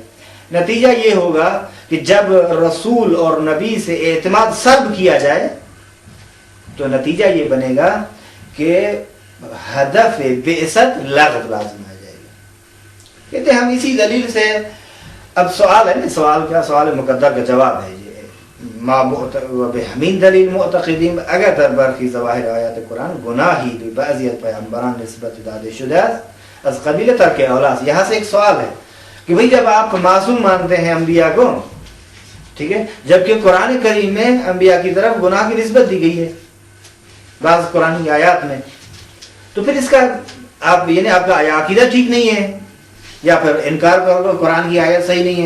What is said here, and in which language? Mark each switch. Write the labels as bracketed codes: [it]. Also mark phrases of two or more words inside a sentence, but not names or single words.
[ur] نتیجہ یہ ہوگا کہ جب رسول اور نبی سے اعتماد سلب کیا جائے تو نتیجہ یہ بنے گا کہ ہدف بعثت لغو لازم آ جائے گا۔ کہتے ہیں ہم اسی دلیل سے، اب سوال ہے نا، سوال کیا؟ سوال مقدر کا جواب ہے یہ [fa] ما بہمین دلیل معتقدین اگر در برخی ظواہر آیات قرآن گناہی بعضیت پیغمبران نسبت داد شدہ از قبیل ترک اولاس۔ [ur] یہاں سے ایک سوال ہے کہ بھئی جب آپ معصوم مانتے ہیں انبیاء کو، ٹھیک ہے، جبکہ قرآن کریم میں انبیاء کی طرف گناہ کی نسبت دی گئی ہے بعض قرآن کی آیات میں، تو پھر اس کا آپ یعنی آپ کا عقیدہ ٹھیک نہیں ہے یا پھر انکار کر لو قرآن کی آیت صحیح نہیں ہے؟